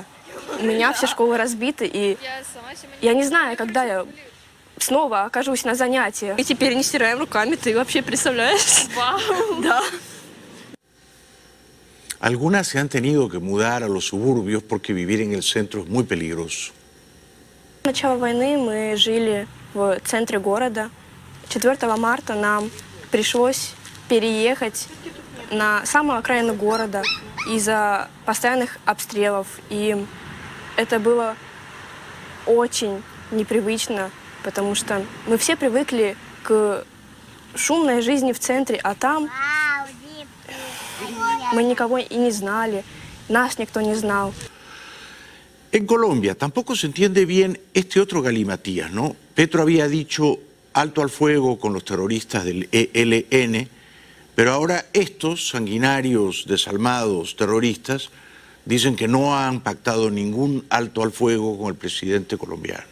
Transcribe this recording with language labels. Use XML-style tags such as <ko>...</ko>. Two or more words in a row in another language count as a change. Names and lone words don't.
<ru>У меня все школы разбиты, и я не знаю, когда я снова окажусь на занятиях. И теперь не стираем руками, ты вообще представляешь? Вау. Да.</ru> <es>Algunas se han tenido que mudar a los suburbios porque vivir en el centro es muy peligroso.</es> <ru>С начала войны мы жили в центре города. 4 марта нам пришлось переехать на самую окраину города из-за постоянных обстрелов. И это было очень непривычно, потому что мы все привыкли к шумной жизни в центре, а там мы никого и не знали, нас никто не знал.</ru> <es>En Colombia tampoco se entiende bien este otro galimatías, ¿no? Petro había dicho alto al fuego con los terroristas del ELN, pero ahora estos sanguinarios, desalmados terroristas dicen que no han pactado ningún alto al fuego con el presidente colombiano.</es>